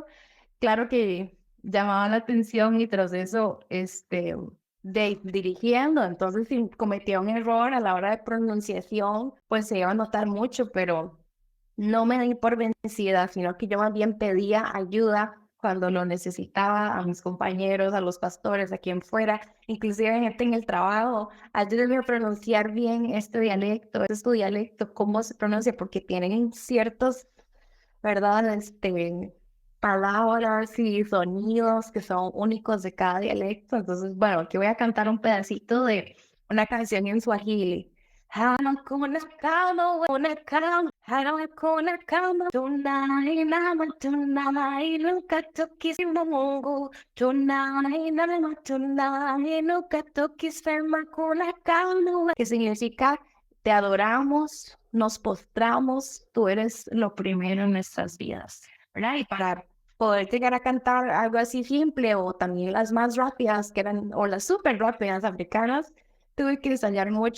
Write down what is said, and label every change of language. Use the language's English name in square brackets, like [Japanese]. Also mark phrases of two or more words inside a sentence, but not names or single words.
[Spanish] Claro que llamaba la atención y tras eso, de dirigiendo, entonces si cometía un error a la hora de pronunciación, pues se iba a notar mucho, pero no me di por vencida, sino que yo más bien pedía ayuda cuando lo necesitaba a mis compañeros, a los pastores, a quien fuera, inclusive gente en el trabajo, ayúdenme a pronunciar bien este es tu dialecto, cómo se pronuncia, porque tienen ciertos, ¿verdad? Palabras y sonidos que son únicos de cada dialecto. Entonces, bueno, aquí voy a cantar un pedacito de una canción en Swahili. [Swahili] Hakuna kama, hakuna kama, hakuna kama, tunainama, tunainuka tukisema Mungu, tunainama, tunainuka tukisema kuna kama, [Spanish] que significa te adoramos, nos postramos, tú eres lo primero en nuestras vidas, ¿verdad? Y para poder llegar a cantar algo así simple o también las más rápidas que eran, o las súper rápidas africanas, tuve que ensayar mucho.